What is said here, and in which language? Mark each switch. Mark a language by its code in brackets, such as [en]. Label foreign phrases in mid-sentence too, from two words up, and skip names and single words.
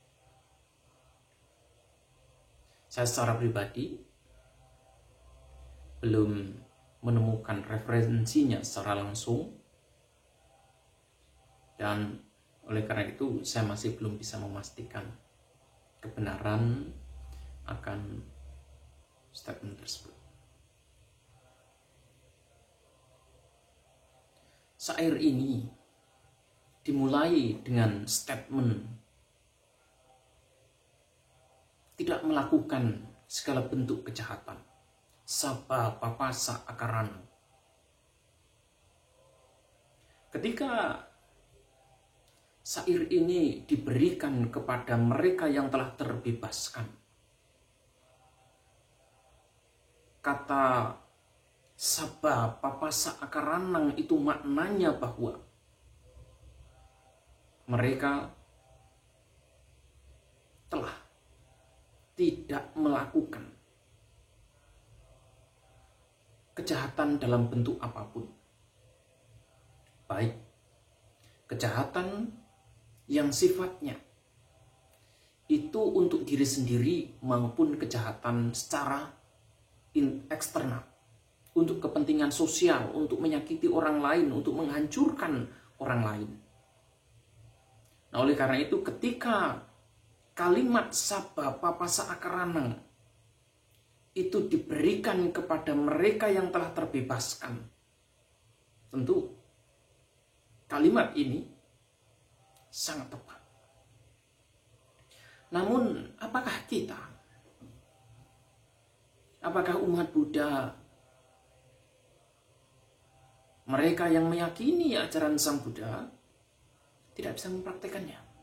[id] Saya secara pribadi belum menemukan referensinya secara langsung, dan oleh karena itu saya masih belum bisa memastikan kebenaran akan statement tersebut. Syair ini dimulai dengan statement tidak melakukan segala bentuk kejahatan. [pi] Sabba papasa akarana. [id] Ketika syair ini diberikan kepada mereka yang telah terbebaskan, kata [pi] sabba papasa akaranang [id] itu maknanya bahwa mereka telah tidak melakukan kejahatan dalam bentuk apapun. Baik kejahatan yang sifatnya itu untuk diri sendiri maupun kejahatan secara eksternal, untuk kepentingan sosial, untuk menyakiti orang lain, untuk menghancurkan orang lain. Nah, oleh karena itu ketika kalimat [pi] sabba papasa akaranang [id] itu diberikan kepada mereka yang telah terbebaskan, tentu kalimat ini sangat tepat. Namun apakah kita, apakah umat Buddha, mereka yang meyakini ajaran Sang Buddha, tidak bisa mempraktekannya?